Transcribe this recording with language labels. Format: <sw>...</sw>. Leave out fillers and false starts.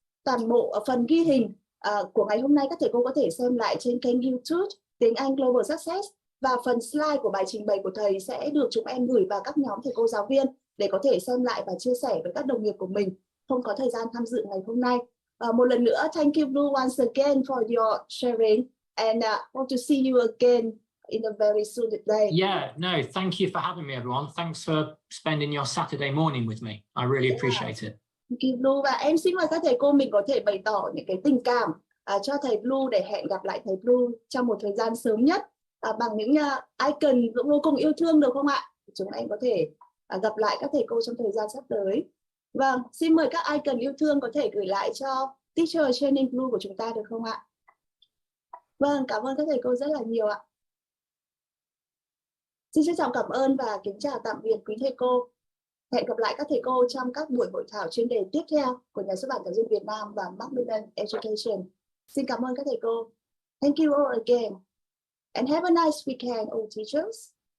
<vi>Toàn bộ phần ghi hình của ngày hôm nay các thầy cô có thể xem lại trên kênh YouTube Tiếng Anh Global Success, và phần slide của bài trình bày của thầy sẽ được chúng em gửi vào các nhóm thầy cô giáo viên để có thể xem lại và chia sẻ với các đồng nghiệp của mình không có thời gian tham dự ngày hôm nay. Một lần nữa,</vi> <en>thank you Blue once again for your sharing, and hope to see you again in a very soon day. Yeah, no, thank you for having me, everyone. Thanks for spending your Saturday morning with me. I really appreciate it. Thank you Blue,</en> <vi>và em xin mời các thầy cô mình có thể bày tỏ những cái tình cảm cho thầy Blue để hẹn gặp lại thầy Blue trong một thời gian sớm nhất bằng những icon vô cùng yêu thương, được không ạ? Chúng em có thể gặp lại các thầy cô trong thời gian sắp tới. Vâng, xin mời các icon yêu thương có thể gửi lại cho Teacher Training Blue của chúng ta được không ạ? Vâng, cảm ơn các thầy cô rất là nhiều ạ. Xin trân trọng cảm ơn và kính chào tạm biệt quý thầy cô. Hẹn gặp lại các thầy cô trong các buổi hội thảo chuyên đề tiếp theo của Nhà xuất bản Giáo dục Việt Nam và Macmillan Education. Xin cảm ơn các thầy cô.</vi> <en>Thank you all again. And have a nice weekend, all teachers.</en>